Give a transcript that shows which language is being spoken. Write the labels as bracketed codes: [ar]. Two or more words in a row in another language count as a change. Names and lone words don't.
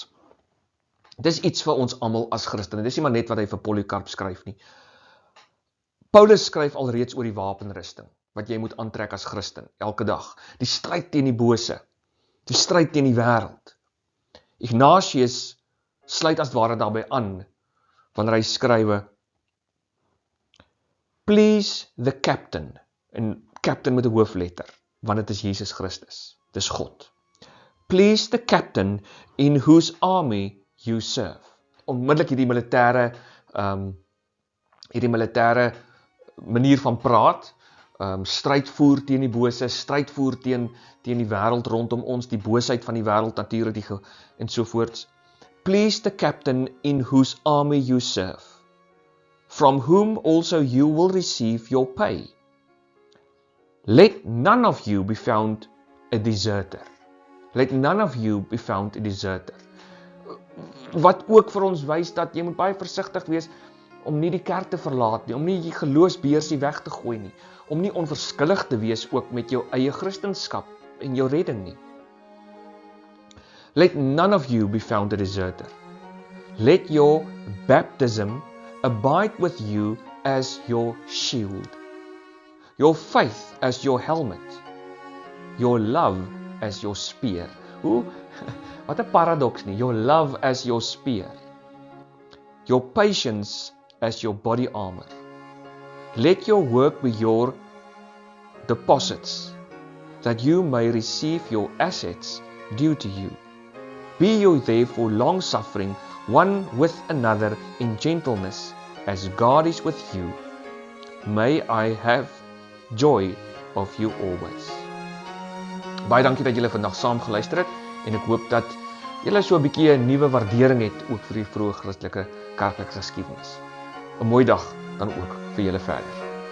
[af] Dis iets vir ons almal as Christene, dis nie maar net wat hy vir Polycarp skryf nie. Paulus skryf alreeds oor die wapenrusting, wat jy moet aantrek as Christen, elke dag. Die stryd teen die bose, die stryd teen die wêreld. Ignatius sluit as ware daarbey aan, wanneer hy skrywe, [en] please the captain, [af] en captain met 'n hoofletter, want dit is Jesus Christus, dis God. [en] Please the captain in whose army you serve. [af] Onmiddellik hierdie militêre manier van praat, stryd voer teen die bose, stryd voer teen die wêreld rondom ons, die boosheid van die wêreld natuurlik en sovoorts. [en] Please the captain in whose army you serve, from whom also you will receive your pay. Let none of you be found a deserter. Let none of you be found a deserter. [af] Wat ook vir ons wys dat jy moet baie versigtig wees om nie die kerk te verlaat nie, om nie die geloofsbeursie weg te gooi nie, om nie onverskillig te wees ook met jou eie Christendom en jou redding nie. [en] Let none of you be found a deserter. Let your baptism abide with you as your shield, your faith as your helmet, your love as your spear. [af] Wat 'n paradoks nie, [en] your love as your spear, your patience as your body armor. Let your work be your deposits, that you may receive your assets due to you. Be you therefore long-suffering one with another in gentleness, as God is with you. May I have joy of you always. [af] Baie dankie dat julle vandag saam geluister het, en ek hoop dat julle so 'n bietjie 'n nuwe waardering het ook vir die vroeë Christelike kerklike geskiedenis. 'n Mooi dag dan ook vir julle verder.